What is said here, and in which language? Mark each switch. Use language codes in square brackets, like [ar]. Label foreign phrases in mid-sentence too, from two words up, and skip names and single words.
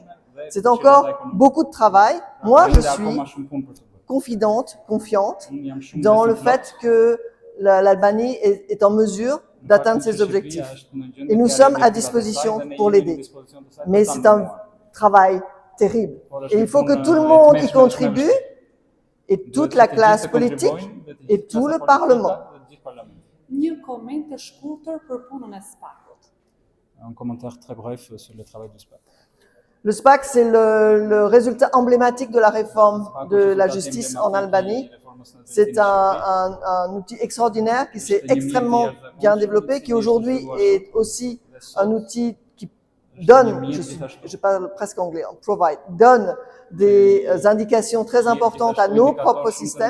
[fr] C'est encore beaucoup de travail. Moi, je suis confiante dans le fait que l'Albanie est en mesure d'atteindre ses objectifs. Et nous sommes à disposition pour l'aider. Mais c'est un travail terrible. Et il faut que tout le monde y contribue, et toute la classe politique, et tout le Parlement. [sq] Një koment të shkurtër për punën e SPAC-ut. [fr] Un commentaire très bref sur le travail du SPAC. Le SPAC, c'est le résultat emblématique de la réforme de la justice en Albanie. C'est un outil extraordinaire qui s'est extrêmement bien développé, qui aujourd'hui est aussi un outil qui donne, je parle presque anglais, donne des indications très importantes à nos propres systèmes.